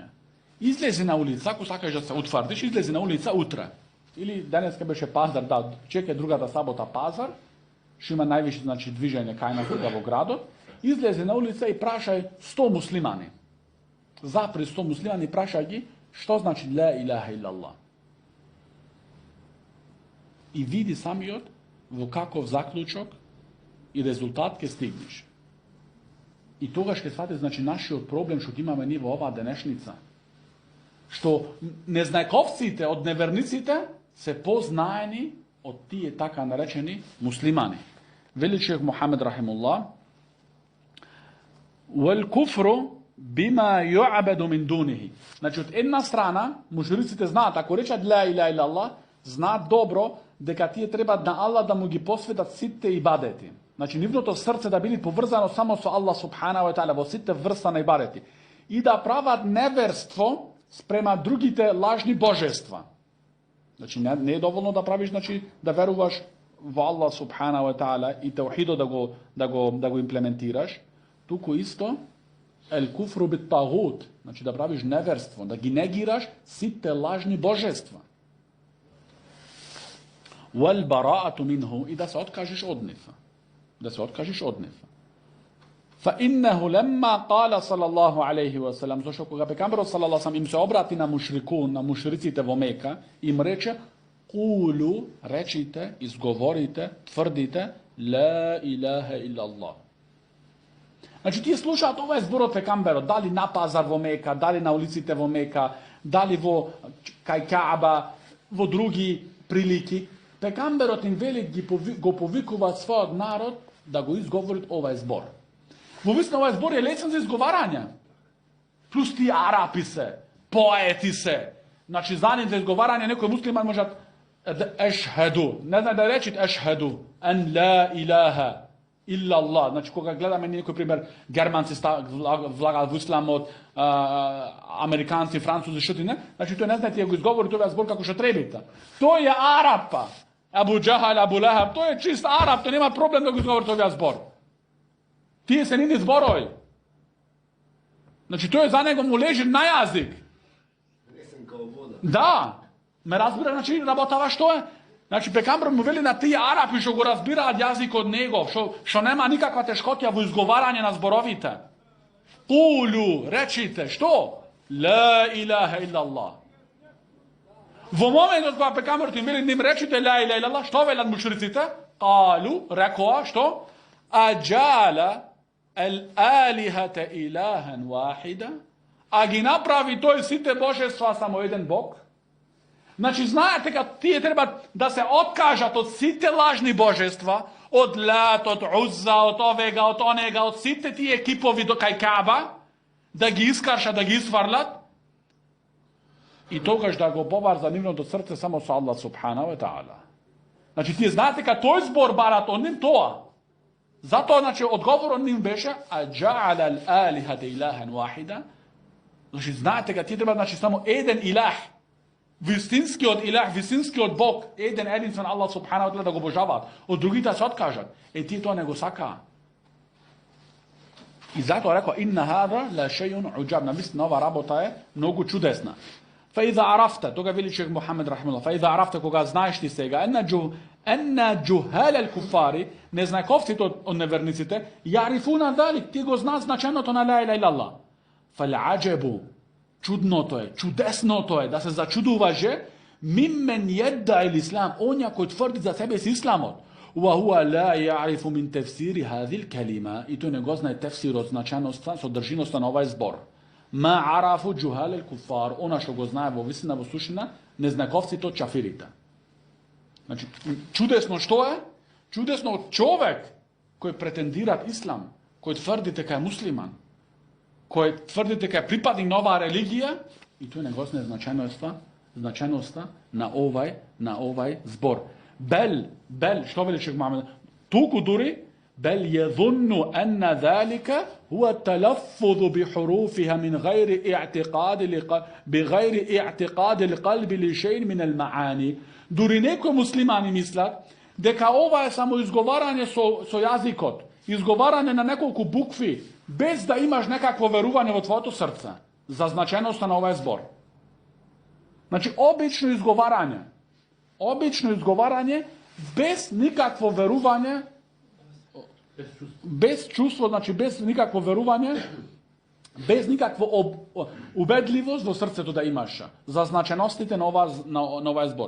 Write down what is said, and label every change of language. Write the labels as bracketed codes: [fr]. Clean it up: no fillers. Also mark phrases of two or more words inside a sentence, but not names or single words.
[mk] Излези на улица, ако сакаш да се утврдиш, излези на улица утре. Или денеска беше пазар, да, чека другата сабота пазар, што има највише, значи, движење кај нас во градот, излези на улица и прашај 100 муслимани. Запри 100 муслимани и прашај ги, што значи [ar] لا إله إلا الله. [mk] И види самиот во каков заклучок и резултат ќе стигнеш. И тогаш ќе свати, значи, нашиот проблем што имаме ние во оваа денешница. Што незнајковците од неверниците се познаени од тие така наречени муслимани. Вели шех Мухамед рахимуллах, [ar] وَالْكُفْرُ بِمَا يُعْبَدُ مِنْ دُونِهِ. [mk] Значи, од една страна, мушриците знаат, ако речат [ar] لا إله إلا الله, [mk] знаат добро дека тие треба на Аллах да му ги посветат сите ибадети. Значи, нивното срце да биде поврзано само со [ar] الله سبحانه وتعالى [mk] во сите врста на ибадети. И да прават неверство спрема другите лажни божества. Значи, не е доволно да правиш, значи, да веруваш во [ar] الله سبحانه وتعالى [mk] и таухидо да го имплементираш, туку исто [ar] الكفر بالطاغوت, [mk] значи да правиш неверство, да ги негираш сите лажни божества. [ar] والبراءة منه, [mk] и да се откажеш од нив. Да се откажеш од нив. [ar] فإنه لما قال صلى الله عليه وسلم, [mk] зашто кога пекамберот [ar] صلى الله عليه وسلم [mk] им се обрати на мушрикун, на мушриците во Мека, им рече قولوا, речите, изговорите, тврдите [ar] لا إله إلا الله. [mk] Значи тие слушаат ова збор од пекамберот, дали на пазар во Мека, дали на улиците во Мека, дали во кај Кааба, во други прилики. Пекамберот им вели го повикуваат својот народ да го изговорит овај збор. Во вистина овај збор е лесен за изговарање. Плюс тие арапи се, поети се. Значи за нив за изговарање некој муслиман може ешхеду, не знае да речит [ar] أشهد أن لا إله إلا الله. [mk] Значи кога гледаме некој пример, германци влагаат во исламот, американци, французи, што ти не, значи тој не знае тие го изговори овој збор како што требите. Тој е арапа. Абу Джахал, Абу Лахаб, тој е чист арап, тој нема проблем да го изговори овој збор. Тие се нини зборови. Значи тој за него му лежи на јазик. Да, ме разбира, значи работава што е. Значи пекамбер му вели на тие арапи што го разбираат јазикот негов, што нема никаква тешкотија во изговарање на зборовите. Кулу, речите, што? [ar] لا إله إلا الله. [mk] Во моментот кога пекамберот им вели ним речите [ar] لا إله إلا الله, [mk] што велат мушриците? Калу, рекоа, што? [ar] أجعل الآلهة إلها واحدا, [mk] а ги направи тој сите божества само еден Бог. Значи, знаете дека тие треба да се откажат од сите лажни божества, од Лат, од Узза, од овега, од онега, од сите тие екипови до кај Кааба, да ги искаршат, да ги изфрлат, и тогаш да го поврза нивното срце само со [ar] الله سبحانه وتعالى. [mk] Значи, тие знаете дека тој збор барат од ним тоа. Затоа, значи, одговорот ним беше [ar] أجعل الآلهة إلها واحدا. [mk] Значи, знаете дека тие треба, значи, само еден илах, вистинскиот илах, вистинскиот Бог, еден единствен [ar] الله سبحانه وتعالى [mk] да го обожаваат. Од другите се откажат. Тие тоа не го сакаа. И затоа рекоа [ar] إن هذا لشيء عجاب. [mk] Навистина ова работа е многу чудесна. [ar] فإذا عرفت, [mk] тога вели шех Мухамед рахимахуллах, [ar] فإذا عرفت, [mk] кога знаеш ти сега, [ar] أن جهال الكفار, [mk] незнаковците од неверниците, [ar] يعرفون ذلك, [mk] ти го знаат значеното на [ar] لا إله إلا الله. [mk] Фал-аџебу, чудното е, чудесното е, да се зачудуваше, [ar] ممن ادعى الإسلام, [mk] онја кој тврди за себе си исламот. [ar] وهو لا يعرف من تفسير هذه الكلمة, [mk] и тој не го знае тефсирот, значеноста, содржиноста на овај збор. [ar] ما عرفه جهال الكفار, [mk] она што го знае во вистина, во сушина, незнаковците од чафирите. Значи, чудесно што е? Чудесно од човек кој претендира ислам, кој тврди дека е муслиман, кој тврди дека е припадник на оваа религија, и тој не го знае значеноста на овај збор. Бел, што вели шех Мухамед? Туку дури, [ar] بل يظن أن ذلك هو التلفظ بحروفها من غير اعتقاد القلب لشيء من المعاني. [mk] Дури некои муслимани мислат дека ова е само изговарање со јазикот, изговарање на неколку букви, без да имаш некакво верување во твоето срце за значеноста на овај збор. Значи, обично изговарање без никакво верување, без чувство, значи без никакво верување, без никаква убедливост во срцето да имаш за значеностите на овај збор.